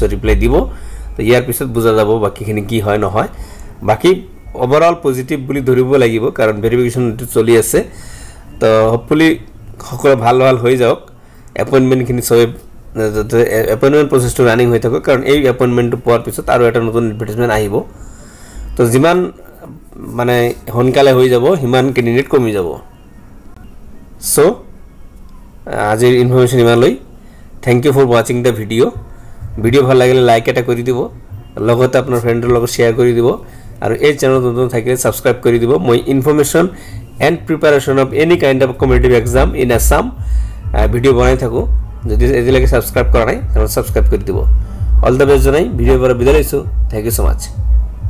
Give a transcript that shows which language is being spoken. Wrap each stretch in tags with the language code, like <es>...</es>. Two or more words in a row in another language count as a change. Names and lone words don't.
<as>ৰিপ্লাই দিব তো ইয়াৰ পিছত বুজা যাব বাকিখিনি কি হয় নহয় বাকি</as> <en>overall positive</en> <as>বুলি ধৰিব লাগিব কাৰণ ভেৰিফিকেশন চলি আছে তো হোপফুলি সকলো ভাল হৈ যাওক এপয়েন্টমেন্টখিনি সব</as> <en>appointment processটো running</en> <as>হৈ থাকক কাৰণ এই এপয়েন্টমেন্টটো পোৱাৰ পিছত আৰু এটা নতুন এডভাৰটাইজমেন্ট আহিব তো যিমান মানে হনকালে হৈ যাব হিমান ক্যান্ডিডেট কমি যাব সো আজিৰ ইনফৰমেশন ইমানলৈ</as> <en>thank you for watching the video</en> <as>ভাল লাগিলে লাইক এটা কৰি দিব লগতে আপোনাৰ ফ্ৰেণ্ডৰ লগত শেয়াৰ কৰি দিব আৰু এই চেনেল নতুন থাকিলে সাবস্ক্ৰাইব কৰি দিব মই</as> <en>information and preparation of any kind of competitive exam in Assam video</en> <as>বনাই থাকো যদি এদিলৈকে সাবস্ক্ৰাইব কৰা নাই তাহলে সাবস্ক্ৰাইব কৰি দিব</as> <en>all the best</en> <as>জনাই ভিডিওৰ পৰা বিদায় লৈছো</as> <en>thank you so much</en>